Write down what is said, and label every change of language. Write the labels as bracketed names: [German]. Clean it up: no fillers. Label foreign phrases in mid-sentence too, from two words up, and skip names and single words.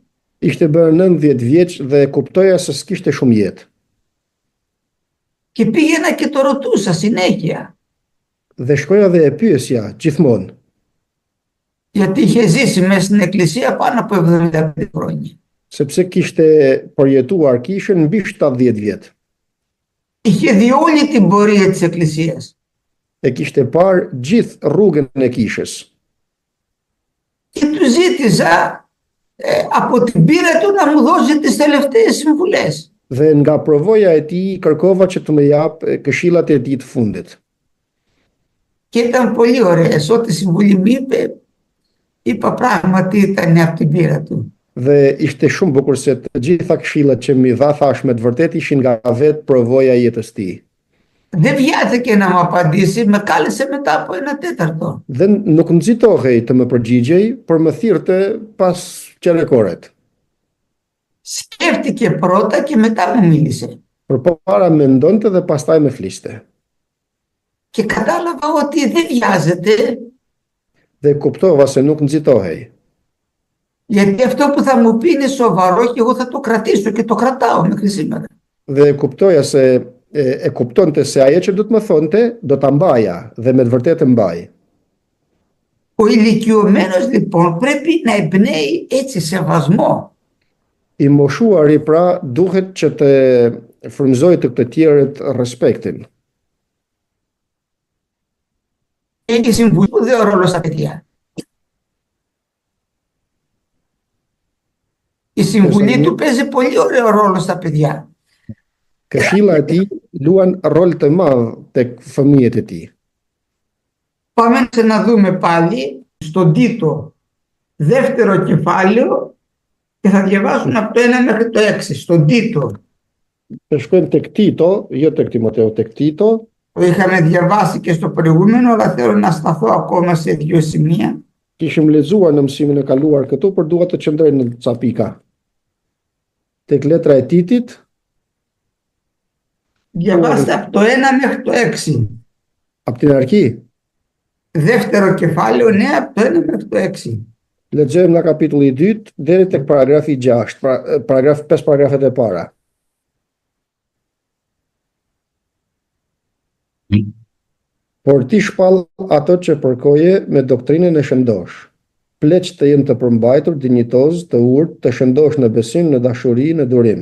[Albanian] ishte bërë 90 vjeç dhe kuptoja se s'kishte shumë jetë. [Greek] Και πήγαινα και το ρωτούσα συνέχεια, [Albanian] Dhe shkoja dhe e pyesja gjithmonë, [Greek] γιατί είχε ζήσει μέσα στην εκκλησία πάνω από 75 χρόνια. [Albanian] sepse kishte përjetuar kishën mbi 70 vjet. [Greek] Είχε δει όλη την πορεία της εκκλησίας. [Albanian] E kishte parë gjithë rrugën e kishës. [Greek] Και του ζήτησα από την πείρα του να μου δώσει τις τελευταίες συμβουλές. [Albanian] Dhe nga provoja e tij kërkova që të më jap këshillat e tij të fundit. [Greek] Και ήταν πολύ ωραίες. Ό,τι συμβουλή μου είπε, είπα πράγματι ήταν από την πείρα του. [Albanian] Dhe ishte shumë bukur se të gjitha këshillat që më dha thash me të vërtetë ishin nga vetë provoja e jetës tij. [Greek] Δεν βιάστηκε να μου απαντήσει, με κάλεσε μετά από 1/4. [Albanian] Dhe nuk nxitohej të më përgjigjej, por më thirrte pas qerekoret. [Greek] Σκέφτηκε πρώτα και μετά μου μίλησε. [Albanian] Përpara mendonte dhe pastaj më fliste. [Greek] Και κατάλαβα ότι δεν βιάζεται, [Albanian] Dhe kuptova se nuk nxitohej. [Greek] γιατί αυτό που θα μου πει είναι σοβαρό και εγώ θα το κρατήσω και το κρατάω μέχρι σήμερα. [Albanian] Dhe kuptoja se e kuptonte se ajo që do të më thonte, do ta mbaja dhe me të vërtetë mbaj. [Greek] Ο ηλικιωμένος λοιπόν πρέπει να εμπνέει έτσι σεβασμό. [Albanian] I moshuari pra duhet që të frymëzoj të këtë tjerët respektin. [Greek] Έχει συμβουλή ρόλο στα παιδιά. Η συμβουλή του παίζει πολύ ωραίο ρόλο στα παιδιά. [Albanian] Këshilla e tij luan rol të madh tek fëmijët e tij. [Greek] Πάμε να δούμε πάλι στον Τίτο δεύτερο κεφάλαιο και θα διαβάσουμε από το 1 μέχρι το 6. Στον Τίτο. [Albanian] Të shkojmë tek Tito, jo tek Timoteu, tek Tito. [Greek] Το είχαμε διαβάσει και στο προηγούμενο, αλλά θέλω να σταθώ ακόμα σε 2 σημεία. [Albanian] Kishim lexuar në mësimin e kaluar këtu, por dua të qëndroj në ca pika. Tek letra e Titit, [Greek] Διαβάστε από το 1 μέχρι το 6. από την αρχή. Δεύτερο κεφάλαιο, ναι, από το 1 μέχρι το 6. [Albanian] Lexojmë nga kapitulli i 2 deri tek paragrafi 6, paragraf 5 paragrafet e para. Por ti shpall ato që përkoje me doktrinën e shëndosh. Pleq të jenë të përmbajtur, dinjitoz, të urtë, të shëndosh në besim, në dashuri, në durim.